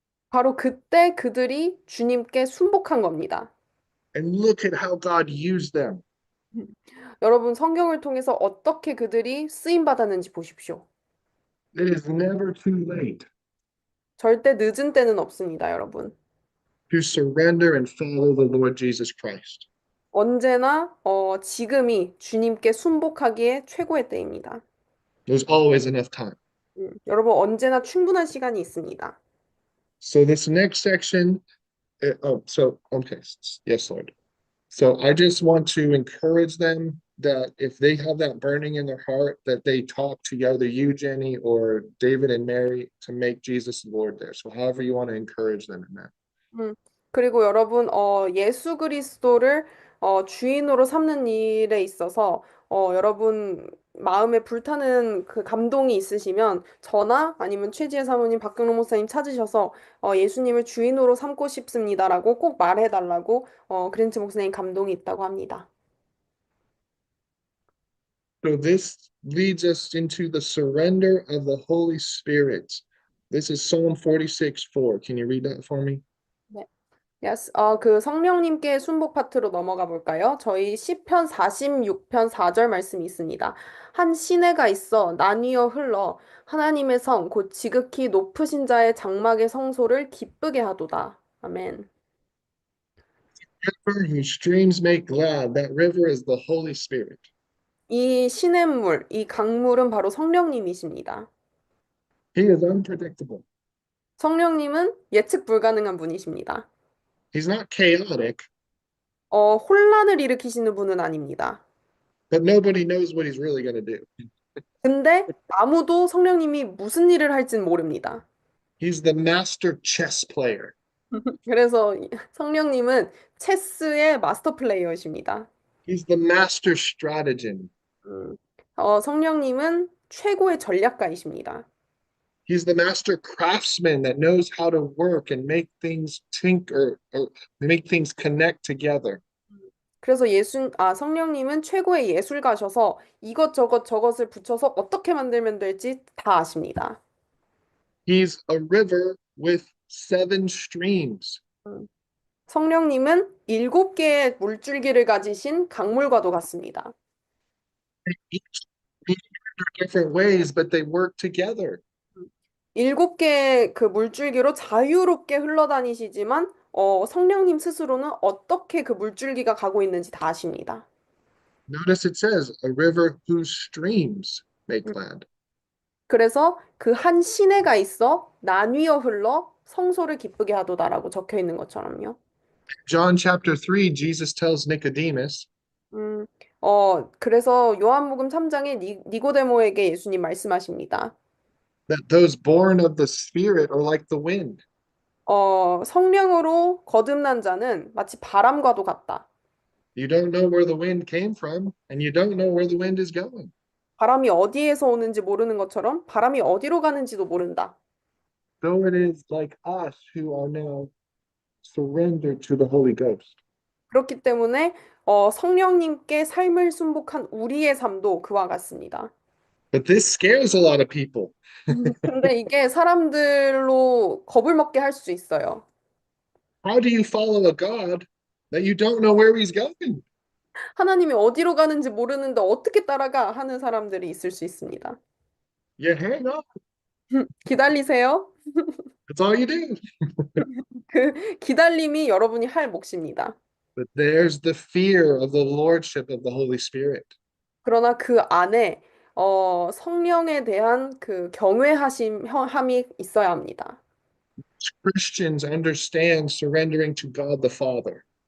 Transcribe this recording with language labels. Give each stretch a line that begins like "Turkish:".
Korean: 바로 그때 그들이 주님께 순복한 겁니다.
English: And look at how God used them.
Korean: 여러분 성경을 통해서 어떻게 그들이 쓰임 받았는지 보십시오.
English: It is never too late
Korean: 절대 늦은 때는 없습니다, 여러분.
English: to surrender and follow the Lord Jesus Christ.
Korean: 언제나 지금이 주님께 순복하기에 최고의 때입니다.
English: There's always enough time.
Korean: 여러분 언제나 충분한 시간이 있습니다.
English: So this next section, okay, yes, Lord. So I just want to encourage them that if they have that burning in their heart, that they talk to either you, Jenny, or David and Mary to make Jesus Lord there. So however you want to encourage them in that.
Korean: 음, 그리고 여러분, 예수 그리스도를 주인으로 삼는 일에 있어서 여러분 마음에 불타는 그 감동이 있으시면 저나 아니면 최지혜 사모님, 박경록 목사님 찾으셔서 예수님을 주인으로 삼고 싶습니다라고 꼭 말해달라고 그랜츠 목사님 감동이 있다고 합니다.
English: So this leads us into the surrender of the Holy Spirit. This is Psalm 46:4. Can you read that for me?
Korean: 네.
English: Yes.
Korean: 그 성령님께 순복 파트로 넘어가 볼까요? 저희 시편 46편 4절 말씀이 있습니다. 한 시내가 있어 나뉘어 흘러 하나님의 성 곧 지극히 높으신 자의 장막의 성소를 기쁘게 하도다. 아멘.
English: River whose streams make glad. That river is the Holy Spirit.
Korean: 이 시냇물, 이 강물은 바로 성령님이십니다.
English: He is unpredictable.
Korean: 성령님은 예측 불가능한 분이십니다.
English: He's not chaotic,
Korean: 혼란을 일으키시는 분은 아닙니다.
English: but nobody knows what he's really going to do.
Korean: 근데 아무도 성령님이 무슨 일을 할진 모릅니다.
English: He's the master chess player.
Korean: 그래서 성령님은 체스의 마스터 플레이어이십니다.
English: He's the master strategist.
Korean: 음, 성령님은 최고의 전략가이십니다.
English: He's the master craftsman that knows how to work and make things or make things connect together.
Korean: 그래서 성령님은 최고의 예술가셔서 이것저것 저것을 붙여서 어떻게 만들면 될지 다 아십니다.
English: He's a river with 7 streams.
Korean: 음, 성령님은 7개의 물줄기를 가지신 강물과도 같습니다.
English: Each different ways, but they work together.
Korean: 7개의 그 물줄기로 자유롭게 흘러다니시지만 성령님 스스로는 어떻게 그 물줄기가 가고 있는지 다 아십니다.
English: Notice it says a river whose streams make glad.
Korean: 그래서 그 한 시내가 있어 나뉘어 흘러 성소를 기쁘게 하도다라고 적혀 있는 것처럼요.
English: John chapter 3, Jesus tells Nicodemus
Korean: 음, 그래서 요한복음 3장에 니고데모에게 예수님 말씀하십니다.
English: that those born of the Spirit are like the wind.
Korean: 성령으로 거듭난 자는 마치 바람과도 같다.
English: You don't know where the wind came from, and you don't know where the wind is going.
Korean: 바람이 어디에서 오는지 모르는 것처럼 바람이 어디로 가는지도 모른다.
English: So it is like us who are now surrendered to the Holy Ghost.
Korean: 그렇기 때문에 성령님께 삶을 순복한 우리의 삶도 그와 같습니다.
English: But this scares a lot of people.
Korean: 근데 이게 사람들로 겁을 먹게 할 수 있어요.
English: How do you follow a God that you don't know where he's going?
Korean: 하나님이 어디로 가는지 모르는데 어떻게 따라가 하는 사람들이 있을 수 있습니다.
English: You hang on.
Korean: 기다리세요.
English: That's all you do.
Korean: 그 기다림이 여러분이 할 몫입니다.
English: But there's the fear of the lordship of the Holy Spirit.
Korean: 그러나 그 안에 성령에 대한 그 함이 있어야 합니다.
English: Christians understand surrendering to God the Father.